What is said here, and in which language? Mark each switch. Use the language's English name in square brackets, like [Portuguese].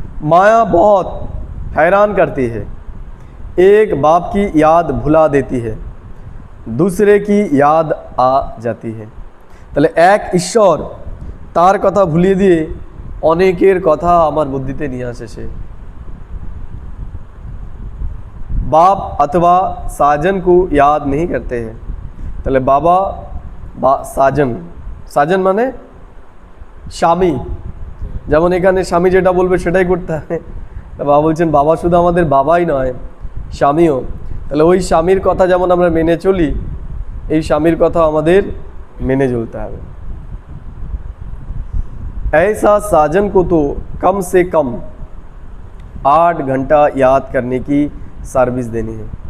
[Hindi] माया बहुत हैरान करती है, एक बाप की याद भुला देती है, दूसरे की याद आ जाती है। [Bangla] তাহলে এক ঈশ্বর তার কথা ভুলিয়ে দিয়ে অনেকের কথা আমার বুদ্ধিতে নিয়ে আসে সে। [Hindi] बाप अथवा साजन को याद नहीं करते हैं। [Bangla] তাহলে বাবা বা সাজন, সাজন মানে স্বামী, যেমন এখানে স্বামী যেটা বলবে সেটাই করতে হবে। বাবা বলছেন বাবা শুধু আমাদের বাবাই নয় স্বামীও, তাহলে ওই স্বামীর কথা যেমন আমরা মেনে চলি এই স্বামীর কথা আমাদের মেনে চলতে হবে। [Hindi] ऐसा साजन को तो कम से कम 8 घंटा याद करने की সার্ভিস দেনি है।